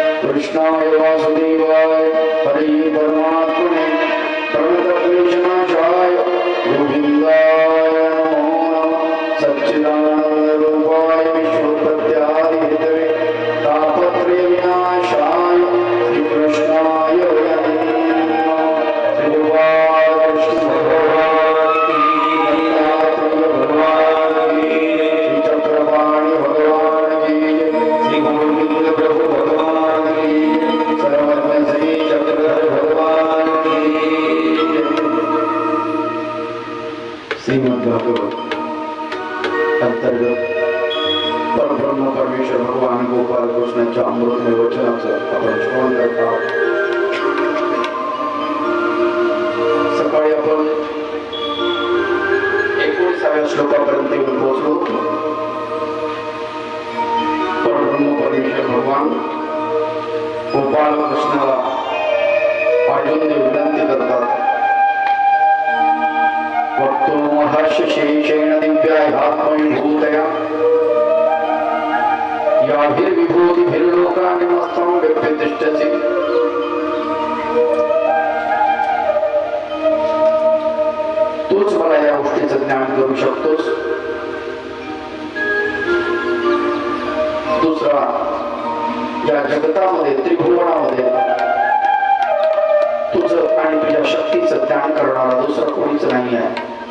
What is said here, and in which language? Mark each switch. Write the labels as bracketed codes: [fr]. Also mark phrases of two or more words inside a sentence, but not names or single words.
[sa] कृष्णाय वासुदेवाय हरे परमात्मने प्रणतक्लेशनाशाय गोविंदाय नमो नमः सच्चिदानंदरूपाय विश्वोत्पत्त्यादिहेतवे तापत्रय विनाशाय श्रीकृष्णाय वयं नमः [hi] श्रीगोपाल कृष्ण भगवान की [sa] दत्तात्रेय भगवान की श्रीचक्रपाणि भगवान की श्री गोविंद प्रभु भगवान की सर्वज्ञ श्री चक्रधर भगवान की [mr] श्रीमद्भागवत अंतर्गत परब्रह्म परमेश्वर भगवान गोपाल कृष्णाच्या अमृतमय वचनाचं आपण श्रवण करत आहोत. सकाळी आपण 19व्या श्लोकापर्यंत येऊन पोहोचलो. परब्रह्म परमेश्वर भगवान गोपाल कृष्णाला अर्जुनदेव विनंती करतात. [sa] वक्तो महर्षि शेषेण दिव्यात्मभूतया याभिर्विभूतिभिर्लोकानि मस्तं व्यक्तिष्ठसि. [mr] तूच मला या गोष्टीचं ज्ञान करू शकतोस. दुसरा, या जगतामध्ये त्रिभुवनामध्ये तुझं आणि तुझ्या शक्तीचं ज्ञान करणारा दुसरं कोणीच नाही आहे.